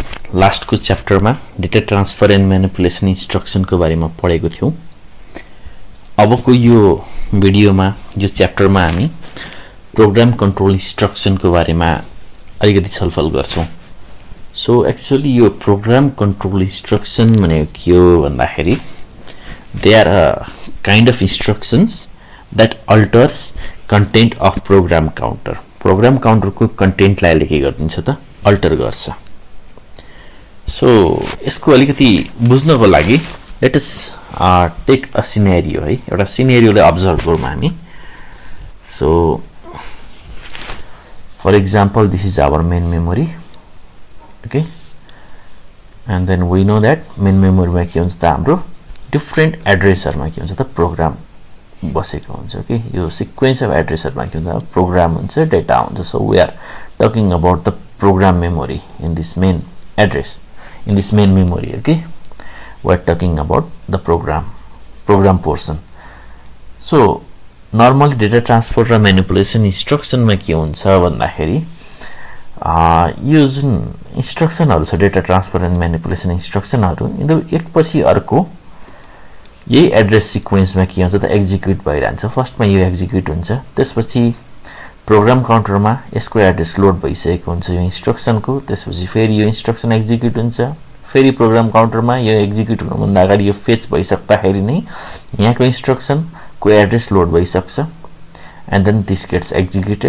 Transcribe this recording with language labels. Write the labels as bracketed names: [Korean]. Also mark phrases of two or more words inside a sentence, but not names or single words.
[Nepali] लास्ट को च्याप्टर में [English] data transfer and manipulation instruction [Nepali] को बारे में पढ़ेको थियौं। अब को यो भिडियो में यो च्याप्टर में हामी [English] program control instruction [Nepali] को बारे में अलिकति छलफल गर्छौं। [English] so actually यो program control instruction [Nepali] भनेको के हो भन्दाखेरि [English] they are a kind of instructions that alters content of program counter. program counter [Nepali] को कंटेंट लाई के गरिदिन्छ त अल्टर गर्छ। सो यसको अलिकति बुझ्नको लागि [English] let us take a scenario [Nepali] है, एउटा सिनेरियोलाई अब्जर्भ गरौँ हामी। [English] so for example this is our main memory, okay, and then we know that main memoryमा [Nepali] के हुन्छ त हाम्रो डिफरेन्ट एड्रेसहरुमा के हुन्छ त प्रोग्राम बसेको हुन्छ। ओके, यो [English] sequence of addressहरुमा [Nepali] के हुन्छ प्रोग्राम हुन्छ, डेटा हुन्छ। [English] so we are talking about the program memory in this main address, in this main memory. Okay, we are talking about the program portion. So normally data transfer [Nepali] र [English] manipulation instruction [Nepali] मा के हुन्छ भन्दाखेरि यो जुन इन्स्ट्रक्सनहरु छ [English] data transfer and manipulation instructionहरु, [Nepali] यिनीहरु एकपछि अर्को यही एड्रेस सिक्वेन्समा के हुन्छ त एक्जिक्युट भइरहन्छ। फर्स्टमा यो एक्जिक्युट हुन्छ, त्यसपछि [English] program counterमा [Nepali] यसको एड्रेस लोड भइसकेको हुन्छ यो इन्स्ट्रक्सनको, त्यसपछि फेरि यो इन्स्ट्रक्सन एक्जिक्युट हुन्छ, फेरि [English] program counterमा [Nepali] यो एक्जिक्युट हुनुभन्दा अगाडि यो फेच भइसक्दाखेरि नै यहाँको इन्स्ट्रक्सनको एड्रेस लोड भइसक्छ [English] and then this gets executed.